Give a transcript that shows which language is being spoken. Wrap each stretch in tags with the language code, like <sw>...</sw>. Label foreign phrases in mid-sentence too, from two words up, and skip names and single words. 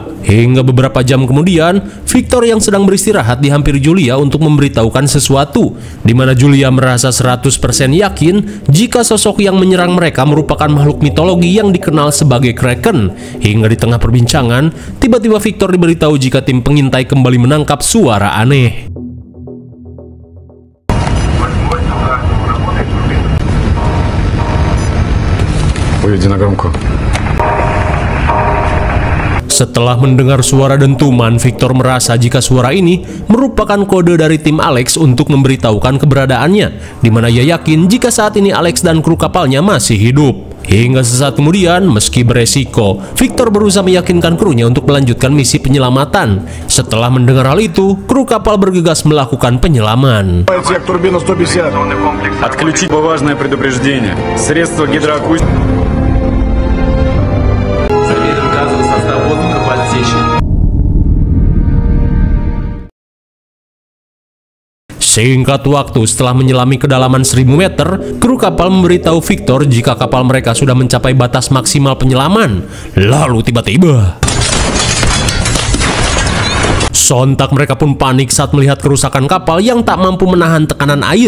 <id>Hingga beberapa jam kemudian, Victor yang sedang beristirahat dihampiri Julia untuk memberitahukan sesuatu, di mana Julia merasa 100% yakin jika sosok yang menyerang mereka merupakan makhluk mitologi yang dikenal sebagai Kraken. Hingga di tengah perbincangan, tiba-tiba Victor diberitahu jika tim pengintai kembali menangkap suara aneh.</id> <ru>Выведи на громкую.</ru> <id>Setelah mendengar suara dentuman, Victor merasa jika suara ini merupakan kode dari tim Alex untuk memberitahukan keberadaannya, di mana ia yakin jika saat ini Alex dan kru kapalnya masih hidup. Hingga sesaat kemudian, meski beresiko, Victor berusaha meyakinkan krunya untuk melanjutkan misi penyelamatan. Setelah mendengar hal itu, kru kapal bergegas melakukan penyelaman.</id> <ru>Отсек турбина 150. Отключить важное предупреждение. Средства гидроакустики. Замерен газовый состав воздуха в отсечке.</ru> <id>Singkat waktu setelah menyelami kedalaman 1000 meter, kru kapal memberitahu Victor jika kapal mereka sudah mencapai batas maksimal penyelaman. Lalu tiba-tiba, Sontak mereka pun panik saat melihat kerusakan kapal yang tak mampu menahan tekanan air.</id>